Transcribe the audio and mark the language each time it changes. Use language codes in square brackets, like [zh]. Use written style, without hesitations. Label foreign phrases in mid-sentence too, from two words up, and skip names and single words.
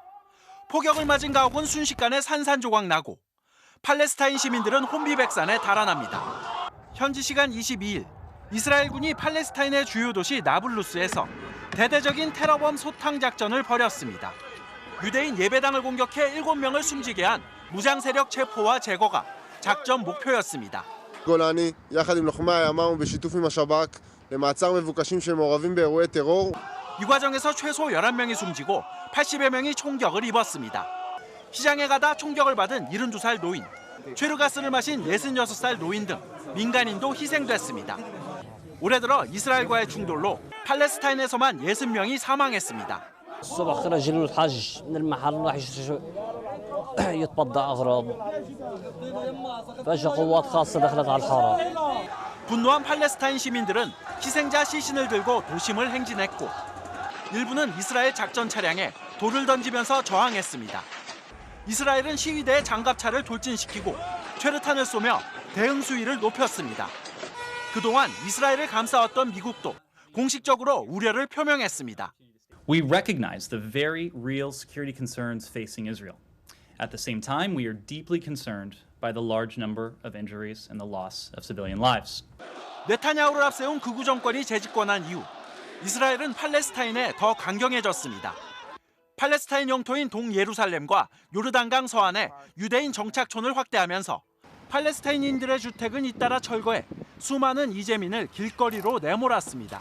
[ko] 포격을 맞은 가옥은 순식간에 산산조각 나고 팔레스타인 시민들은 혼비백산에 달아납니다. 현지 시간 22일 이스라엘군이 팔레스타인의 주요 도시 나블루스에서 대대적인 테러범 소탕 작전을 벌였습니다. 유대인 예배당을 공격해 7명을 숨지게 한 무장 세력 체포와 제거가 작전 목표였습니다. [he] גולני, יחד עם לוחמי הימ"מ ובשיתוף עם השב"כ למעצר מבוקשים שמעורבים באירועי טרור. [ko] 이 과정에서 최소 11명이 숨지고 80여 명이 총격을 입었습니다. 시장에 가다 총격을 받은 72살 노인, 최루가스를 마신 66살 노인 등 민간인도 희생됐습니다. 올해 들어 이스라엘과의 충돌로 팔레스타인에서만 60명이 사망했습니다. [ar] الصبح خرج الحاج من المحل راح يتبضع أغراض فجأة قوات خاصة دخلت على الحارة. [ko] 분노한 팔레스타인 시민들은 희생자 시신을 들고 도심을 행진했고 일부는 이스라엘 작전 차량에 돌을 던지면서 저항했습니다. 이스라엘은 시위대의 장갑차를 돌진시키고 최루탄을 쏘며 대응 수위를 높였습니다. 그동안 이스라엘을 감싸왔던 미국도 공식적으로 우려를 표명했습니다. [en] We recognize the very real security concerns facing Israel. At the same time, we are deeply concerned by the large number of injuries and the loss of civilian lives. [ko] 네타냐후를 앞세운 극우 정권이 재집권한 이후 이스라엘은 팔레스타인에 더 강경해졌습니다. 팔레스타인 영토인 동예루살렘과 요르단강 서안에 유대인 정착촌을 확대하면서 팔레스타인인들의 주택은 잇따라 철거해 수많은 이재민을 길거리로 내몰았습니다.